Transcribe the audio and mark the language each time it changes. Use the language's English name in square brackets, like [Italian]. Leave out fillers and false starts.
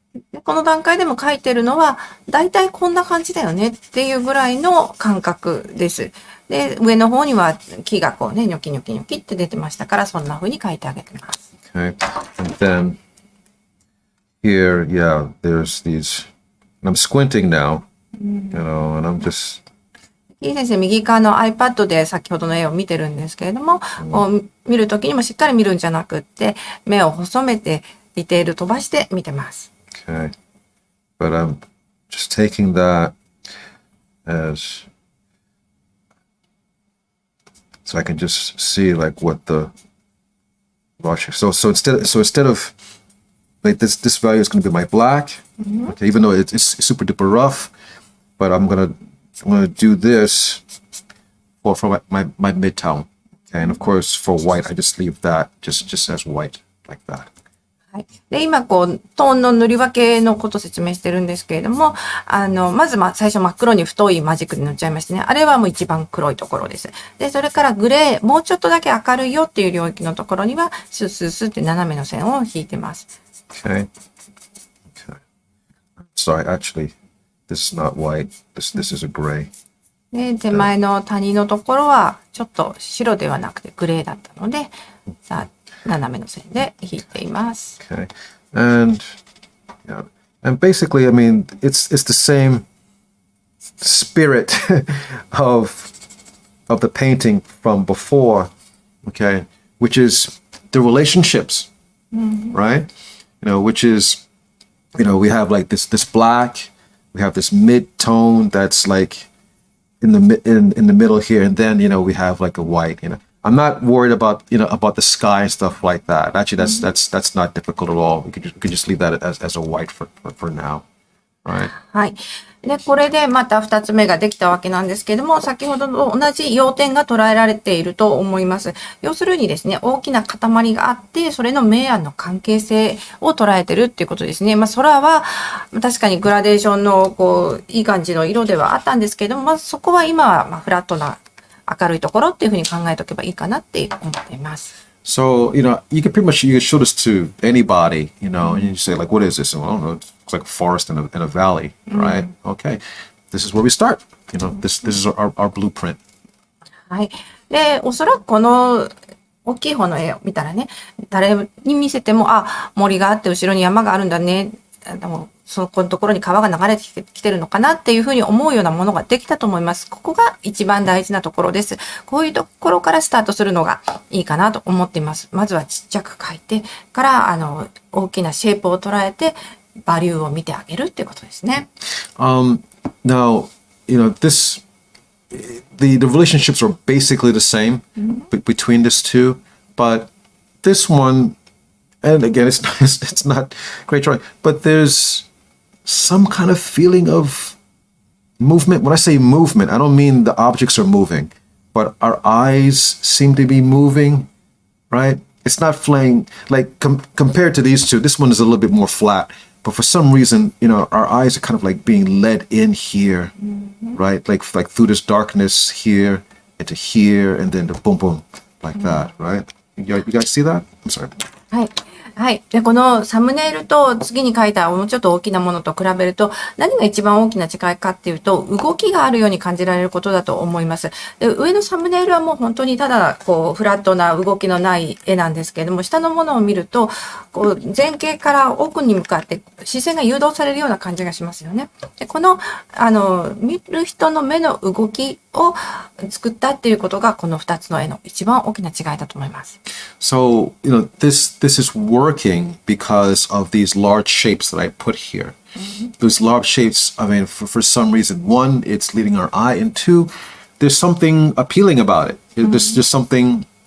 [Japanese] でこの段階でも書いてるのは、だいたいこんな感じだよねっていうぐらいの感覚です。で、上の方には木がこうね、ニョキニョキニョキって出てましたから、そんな風に書いてあげてます。 [English] Okay. And then here, yeah, there's these, I'm squinting now, and I'm just. [Japanese] いい先生、右側の iPad で先ほどの絵を見てるんですけれども、こう見るときにもしっかり見るんじゃなくって、目を細めて、ディテール飛ばして見てます。 [English] Okay. But I'm just taking that as so I can just see like what the brush. So instead of like this value is going to be my black. Okay, even though it's super duper rough, but I'm gonna do this for my midtone. Okay, and of course for white I just leave that just as white like that. [Japanese] はい。で、今、トーンの塗り分けのことを説明してるんですけれども、まず、最初真っ黒に太いマジックで塗っちゃいましてね。あれはもう一番黒いところです。で、それからグレー、もうちょっとだけ明るいよっていう領域のところには、スースースーって斜めの線を引いてます。 [English] Okay. Sorry, actually, this is not white. This is a gray. [Japanese] で、手前の谷のところは、ちょっと白ではなくてグレーだったので、さあ、斜めの線で引いています。 [English] Okay, and basically, I mean, it's the same spirit of the painting from before, okay, which is the relationships, right? Which is, we have like this black, we have this mid-tone that's like in the middle here, and then we have like a white. I'm not worried about about the sky and stuff like that. Actually, that's not difficult at all. We could just leave that as a white for now, right? [Japanese] はい。で、これでまた2つ目ができたわけなんですけども、先ほどと同じ要点が捉えられていると思います。要するにですね、大きな塊があって、それの明暗の関係性を捉えてるっていうことですね。空は確かにグラデーションのいい感じの色ではあったんですけども、そこは今はフラットな明るいところっていうふうに考えておけばいいかなって思っています。 [English] So, you can pretty much show this to anybody, and you say like, what is this? Well, I don't know. It's like a forest and a valley, right? Okay. This is where we start. This is our blueprint. [Japanese] はい。で、おそらくこの大きい方の絵を見たらね、誰に見せても、森があって後ろに山があるんだね。そこのところに川が流れてきてるのかなっていうふうに思うようなものができたと思います。ここが一番大事なところです。こういうところからスタートするのがいいかなと思っています。まずはちっちゃく描いてから、大きなシェイプを捉えて、バリューを見てあげるっていうことですね。 [English] Now, the relationships are basically the same between these two, but this one, and again, it's not great drawing, but there's some kind of feeling of movement. When I say movement, I don't mean the objects are moving, but our eyes seem to be moving, right? It's not flaying, like compared to these two, this one is a little bit more flat, but for some reason, our eyes are kind of like being led in here, right? Like through this darkness here into here, and then the boom, boom, like that, right? You guys see that? I'm sorry. [Japanese] はい。はい。で、このサムネイルと次に書いたもうちょっと大きなものと比べると、何が一番大きな違いかっていうと、動きがあるように感じられることだと思います。で、上のサムネイルはもう本当にただ、フラットな動きのない絵なんですけれども、下のものを見ると、前景から奥に向かって視線が誘導されるような感じがしますよね。で、この、見る人の目の動きを作ったっていうことが、この2つの絵の一番大きな違いだと思います。 [English] So, this is working because of these large shapes that I put here. Those large shapes, I mean, for some reason, one, it's leading our eye, and two, there's something appealing about it. There's just something